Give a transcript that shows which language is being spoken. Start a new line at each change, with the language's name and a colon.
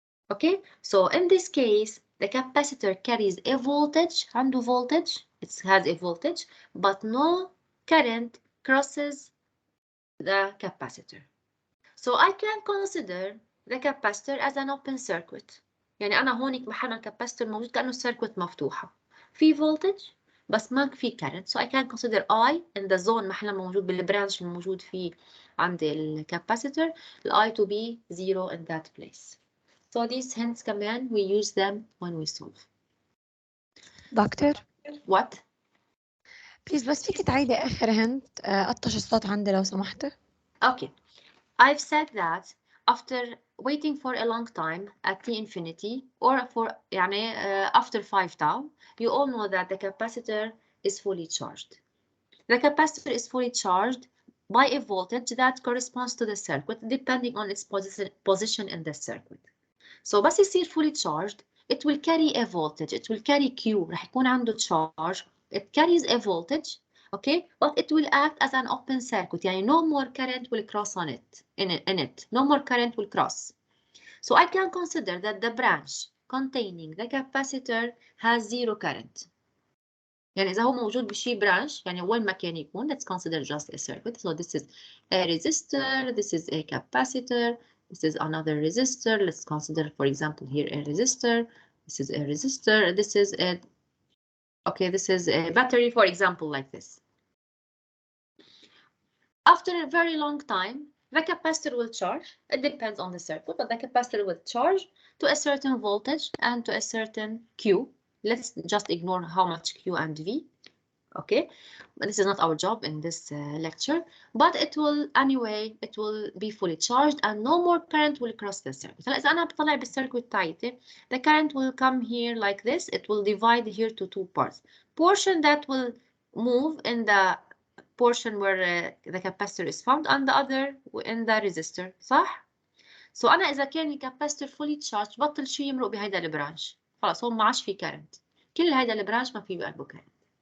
English: Okay, so in this case, the capacitor carries a voltage,
Arabic: عنده
English: voltage, it has a voltage, but no current crosses the capacitor. So I can consider the capacitor as an open circuit.
Arabic: يعني أنا هونيك محل الكاباسيتور موجود كأنه circuit مفتوحة. في voltage بس ما في current.
English: So I can consider I in the zone
Arabic: محل موجود بالبرانش الموجود فيه عند الكاباسيتور
English: I to be 0 in that place. So these hints
Arabic: كمان
English: we use them when we solve.
Arabic: دكتور
English: What?
Arabic: بليز بس فيك تعيدي آخر هنت قطش الصوت عندي لو سمحتي.
English: Okay. I've said that after waiting for a long time at T infinity or for
Arabic: يعني
English: after 5 tau, you all know that the capacitor is fully charged. The capacitor is fully charged by a voltage that corresponds to the circuit depending on its position in the circuit. So
Arabic: بس يصير
English: fully charged, it will carry a voltage, it will carry Q,
Arabic: رح يكون عنده
English: charge, it carries a voltage, okay, but it will act as an open circuit,
Arabic: يعني
English: no more current will cross on it, in it, no more current will cross. So I can consider that the branch containing the capacitor has zero current.
Arabic: يعني إذا هو موجود بشي branch, يعني وين ما كان يكون,
English: let's consider just a circuit. So this is a resistor, this is a capacitor, this is another resistor. Let's consider, for example, here a resistor. This is a resistor. This is a, okay, this is a battery, for example, like this. After a very long time, the capacitor will charge. It depends on the circuit, but the capacitor will charge to a certain voltage and to a certain Q. Let's just ignore how much Q and V. Okay, but this is not our job in this lecture, but it will anyway, it will be fully charged and no more current will cross the circuit.
Arabic: هلا إذا أنا بطلع بالcircuit تاعتي,
English: the current will come here like this. It will divide here to two parts. Portion that will move in the portion where the capacitor is found and the other in the resistor,
Arabic: صح؟
English: So
Arabic: أنا إذا كان الكاباسيتور
English: fully charged
Arabic: بطل شيء يمرق بهيدا البرانش. خلاص هون ما عادش في current. كل هيدا البرانش ما في بقلبه current.